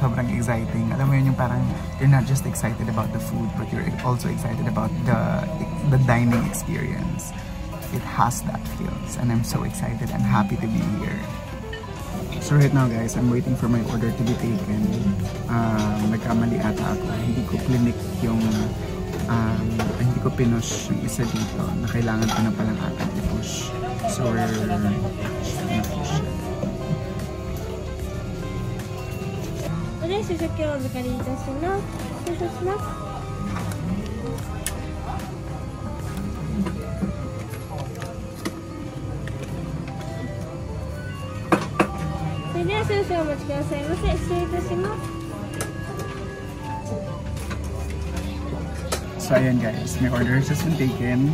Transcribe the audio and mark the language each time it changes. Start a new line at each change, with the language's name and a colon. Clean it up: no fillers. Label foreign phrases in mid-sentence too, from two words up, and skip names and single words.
Filipino: Sobrang exciting. Alam mo yun, yung parang
English: you're not just excited about the food but you're also excited about the dining experience. It has that feels and I'm so excited and happy to be here. So right now guys, I'm waiting for my order to be taken.
Filipino: Nagkamali ata ako. Hindi ko clinic yung hindi ko pinush yung isa dito na kailangan ko na palang ata i-push. So we're na-push.
Japanese: お食券お預かりいたします。失礼します。それでは少々お待ちくださいませ。失礼いたします。
Filipino: So ayan guys,
English: my order has just been taken.